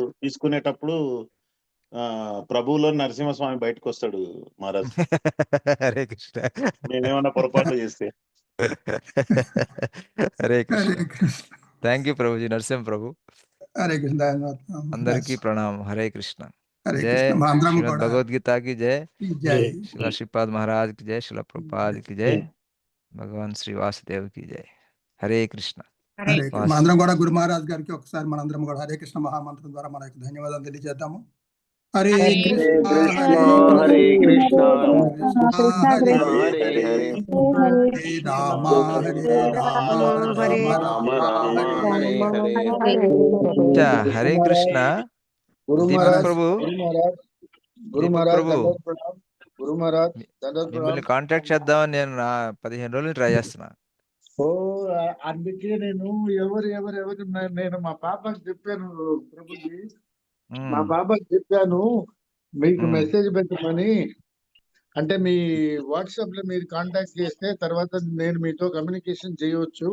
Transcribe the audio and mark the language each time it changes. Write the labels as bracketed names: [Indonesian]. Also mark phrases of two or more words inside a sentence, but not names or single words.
[Telugu] తీసుకునేటప్పుడు ప్రభువులో నరసింహస్వామి బయటకు వస్తాడు మహారాజ్, హరే కృష్ణ. మేమేమన్నా పొరపాట్లు చేస్తే. హరే కృష్ణ. హరే కృష్ణ [English] thank you [Telugu] ప్రభుజీ, నరసింహ ప్రభు. హరే కృష్ణ అందరికీ మహారాజ్. ప్రణామం. హరే కృష్ణ. హరే జై కృష్ణ మా అందరం శ్రీమద్ కూడా [Hindi] భగవద్గీత की जय, జై शिला श्रीपाद महाराज की जय, शिला प्रभुपाद की जय, भगवान श्री वासुदेव की जय. हरे कृष्ण. [Telugu] హరే కృష్ణ. మా అందరం కూడా గురు మహారాజ్ గారికి ఒకసారి మనందరం కూడా హరే కృష్ణ మహామంత్రం ద్వారా మనకి ధన్యవాదాలు తెలియజేద్దాము. హరే కృష్ణ హరే కృష్ణ హరే హరే హరే హరే రామ హరే రామ రామ రామ హరే హరే [Hindi] अच्छा, हरे कृष्ण. गुरु दीपक महाराज प्रभु, गुरु दीपक महाराज प्रभु, [Telugu] దండోత్ ప్రణామ్. గురు మహారాజ్ దండోత్ మిమ్మల్ని ప్రణామ్. కాంటాక్ట్ చేద్దామని నేను 15 రోజులు ట్రై చేస్తున్నా. ఓ అందుకే నేను ఎవరు నేను మా పాపకి చెప్పాను ప్రభుజీ, మా పాపకి చెప్పాను మీకు మెసేజ్ పెట్టమని. అంటే మీ వాట్సాప్ లో మీరు కాంటాక్ట్ చేస్తే తర్వాత నేను మీతో కమ్యూనికేషన్ చేయవచ్చు.